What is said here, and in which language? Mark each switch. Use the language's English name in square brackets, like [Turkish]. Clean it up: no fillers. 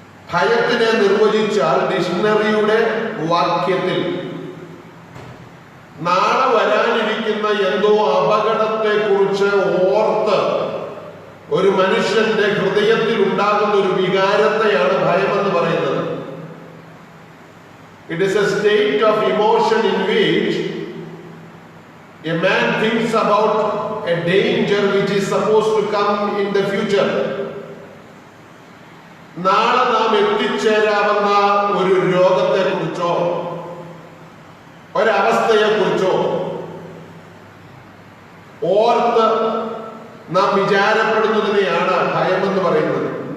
[Malayalam] ഭയത്തിനെ നിർവചിച്ചാൽ ഡിക്ഷണറിയുടെ വാക്യത്തിൽ നാളെ വരാനിരിക്കുന്ന എന്തോ അപകടത്തെ കുറിച്ച് ഓർത്ത് ഒരു മനുഷ്യന്റെ ഹൃദയത്തിൽ ഉണ്ടാകുന്ന ഒരു വികാരത്തെയാണ് ഭയമെന്ന് പറയുന്നത്. [English] It is a state of emotion in which a man thinks about a danger which is supposed to come in the future. [Malayalam] നാളെ നാം എത്തിച്ചേരാവുന്ന ഒരു രോഗത്തെ കുറിച്ചോ ഒരവസ്ഥയെ കുറിച്ചോ ഓർത്ത് നാം വിചാരപ്പെടുന്നതിനെയാണ് ഭയമെന്ന് പറയുന്നത്.